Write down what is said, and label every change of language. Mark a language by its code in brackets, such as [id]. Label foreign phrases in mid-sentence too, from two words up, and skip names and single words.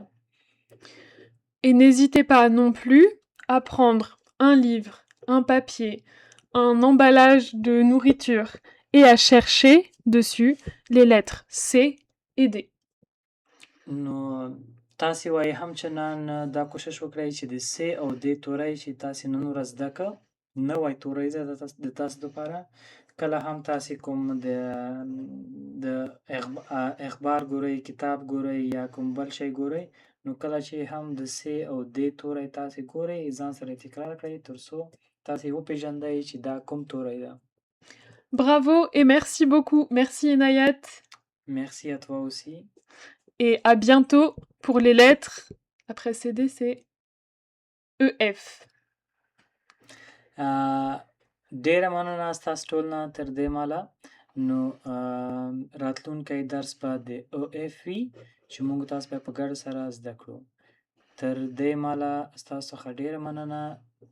[fr] Et n'hésitez pas non plus à prendre un livre, un papier, un emballage de nourriture et à chercher dessus les lettres C et D. [ps] نو تاسې وایي هم چې نن دا کوشش وکړئ چې د C او D توری چې تاسې نن ورځ زده کړه نوی توری ده د تاسو دپاره. کله هم تاسې کوم د اخبار ګورئ، کتاب ګورئ یا کوم بل شی ګورئ، نو کله چې هم د C او D توری تاسې ګورئ ځان سره تکرار کړئ تر څو تاسې وپېژندئ چې دا کوم توری ده. [fr] Bravo et merci beaucoup. Merci Inayat. Merci à toi aussi. Et à bientôt pour les lettres. Après CD, c'est EF. [ps] ډېره مننه ستاسو ټول نه تر دې مهاله. نو راتلونکی درس به د OF وي چې موږ تاسو به په ګډه سره زده کړو. تر دې مهاله ستاسو څخه ډېره مننه.